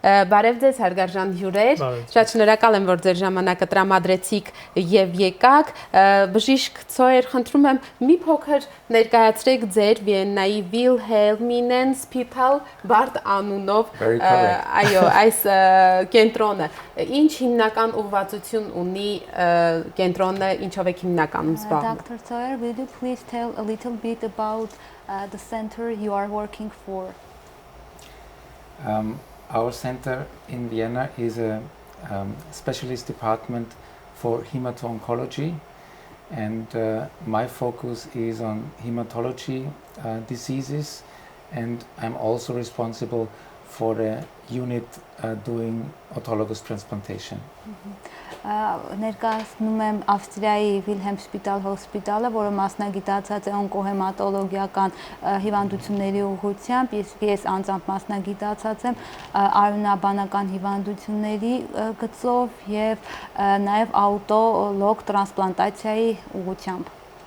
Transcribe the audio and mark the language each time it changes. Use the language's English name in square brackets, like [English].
[Armenian] Բարև ձեզ հարգարժան հյուրեր։ Շատ շնորհակալ եմ, որ ձեր ժամանակը տրամադրեցիք եւ եկաք, բժիշկ Ցոյեր, խնդրում եմ մի փոքր ներկայացրեք ձեր Վիեննայի Վիլհելմինեն սպիտալ բարդ անունով այո, այս կենտրոնը, ինչ հիմնական ուղղվածություն ունի կենտրոնը, ինչով եք հիմնականում զբաղվում։ [English] Dr. Zoyer, will you please tell a little bit about the center you are working for? Our center in Vienna is a specialist department for hemato-oncology, and my focus is on hematology diseases, and I'm also responsible for the unit doing autologous transplantation. [Armenian] Ներկայացնում եմ Ավստրիայի Վիլհելմ սպիտալ հոսպիտալը, որը մասնագիտացած է օնկոհեմատոլոգիական հիվանդությունների ուղղությամբ, իսկ ես անձամբ մասնագիտացած եմ արյունաբանական հիվանդությունների գծով եւ նաեւ աուտոլոգ տրանսպլանտացիայի ուղղությամբ։